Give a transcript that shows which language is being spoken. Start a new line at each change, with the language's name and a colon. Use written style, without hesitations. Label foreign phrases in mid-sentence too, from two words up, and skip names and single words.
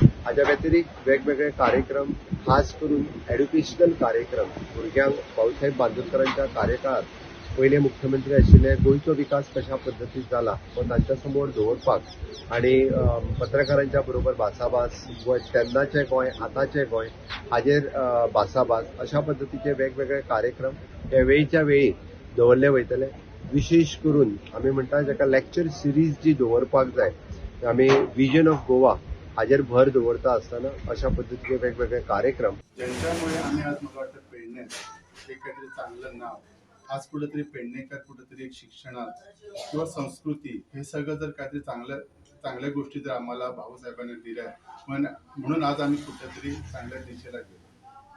Konkani: हाच्या व्यतिरिक्त वेगवेगळे कार्यक्रम, खास करून एड्युकेशनल कार्यक्रम, भुरग्यांक भाऊसाहेब बांदोडकरांच्या कार्यकाळात पयले मुख्यमंत्री आशिल्ले गोंयचो विकास कशा पद्दतीन जाला तो तांच्या समोर दवरपाक आणि पत्रकारांच्या बरोबर भासाभास, तेन्नाचें गोंय आतांचें गोंय हाजेर भासाभास, अशा पद्दतीचे वेगवेगळे कार्यक्रम हे वेळच्या वेळी दवरले वयतले. विशेष करून आमी म्हणटा जाका
English: lecture series
Konkani: जी दवरपाक जाय, आमी
English: vision of Goa
Konkani: हाजेर भर दवरता आसतना अशा पद्दतीचे वेगवेगळे कार्यक्रम,
Marathi: ज्यांच्यामुळे आम्ही आज मला वाटतं पेडण्यात एक काहीतरी चांगलं नाव, आज कुठेतरी पेडणेकर कुठेतरी एक शिक्षणात किंवा संस्कृती हे सगळं जर काहीतरी चांगल्या गोष्टी जर आम्हाला भाऊसाहेबांनी दिल्या म्हणून आज आम्ही कुठेतरी चांगल्या दिशेला गेलो.